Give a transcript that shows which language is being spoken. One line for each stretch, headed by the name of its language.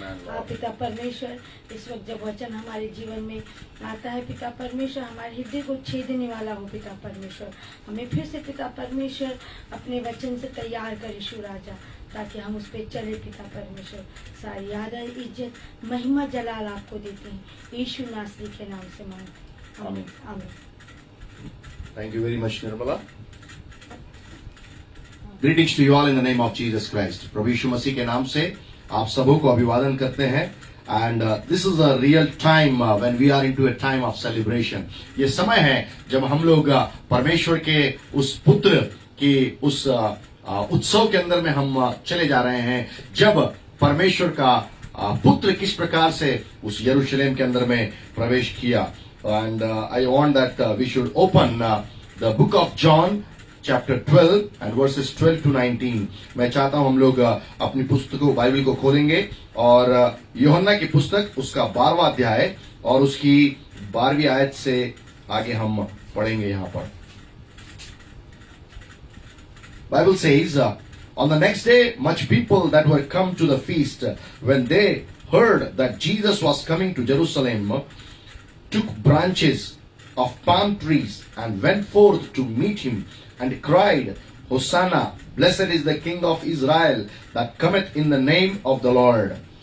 Hindi: आप पिता परमेश्वर इस वक्त जब वचन हमारे जीवन में आता है पिता परमेश्वर हमारे हृदय को छेदने वाला हो पिता परमेश्वर, हमें फिर से पिता परमेश्वर अपने वचन से तैयार कर यीशु राजा ताकि हम उस पर चले पिता परमेश्वर। सारी आदर इज्जत महिमा जलाल आपको देते हैं यीशु नासरी के नाम से मांगते हैं, आमीन आमीन।
English: Thank you very much, Nirmala. Greetings to you all in the name of Jesus Christ.
Hindi: प्रभु यीशु मसीह के नाम से आप सबों को अभिवादन करते हैं।
English: And this is a real time when we are into a time of celebration.
Hindi: ये समय है जब हम लोग परमेश्वर के उस पुत्र की उस उत्सव के अंदर में हम चले जा रहे हैं, जब परमेश्वर का पुत्र किस प्रकार से उस यरूशलेम के अंदर में प्रवेश किया।
English: And I want that we should open the book of John chapter 12 and verses 12 to 19.
Hindi: मैं चाहता हूं हम लोग अपनी पुस्तकों बाइबल को खोलेंगे और यूहन्ना की पुस्तक उसका 12वां अध्याय और उसकी 12वीं आयत से आगे हम पढ़ेंगे। यहाँ पर
English: Bible says, on the next day much people that were come to the feast, when they heard that Jesus was coming to Jerusalem, took branches of palm trees and went forth to meet him and cried, Hosanna, blessed is the King of Israel that cometh in the name of the Lord.